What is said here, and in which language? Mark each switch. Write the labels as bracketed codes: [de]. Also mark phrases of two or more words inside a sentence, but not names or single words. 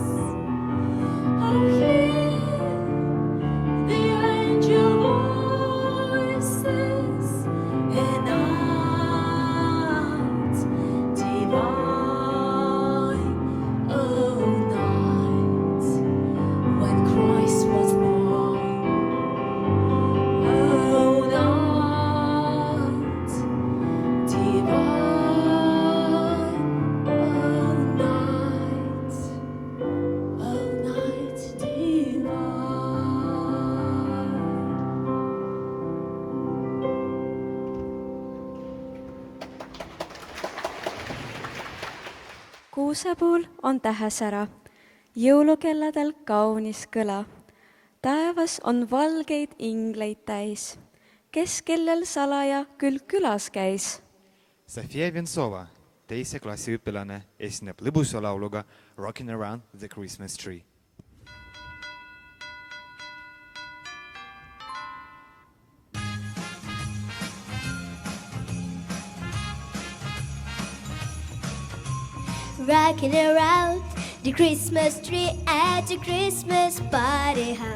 [en] Oh, hear the angel voices, and night divine, oh, night when Christ was born. Oh, night divine, oh, night divine. [et] Kuusepuul on tähesära, jõulukelladel kaunis kõla. Taevas on valgeid ingleid täis, kes kellel salaja küll külas käis. Sofia Vensova, teise klassi õpilane, esineb lõbusa lauluga Rockin' Around the Christmas Tree. [en] Rocking around the Christmas tree at the Christmas party hop.